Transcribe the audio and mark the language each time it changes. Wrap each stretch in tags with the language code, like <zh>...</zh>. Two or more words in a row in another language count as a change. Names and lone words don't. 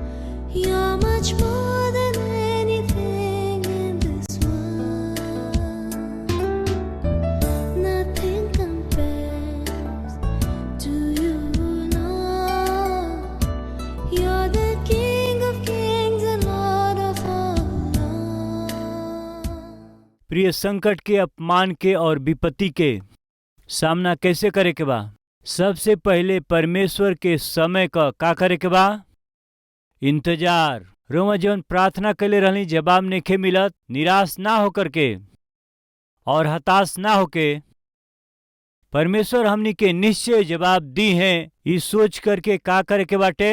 <en>You're much more than anything in this world. Nothing compares to you, Lord. You're the King of kings and Lord of all lords.</en> <bho>प्रिय, संकट के, अपमान के और विपत्ति के सामना कैसे करे के बा? सबसे पहले परमेश्वर के समय का करे के बा? इंतजार। रोमा जौन प्रार्थना कैले रहनी जवाब नेखे मिलत, निराश ना होकर के और हताश ना होके परमेश्वर हमनी के निश्चय जवाब दी हैं, इस सोच करके का करे के बाटे?</bho>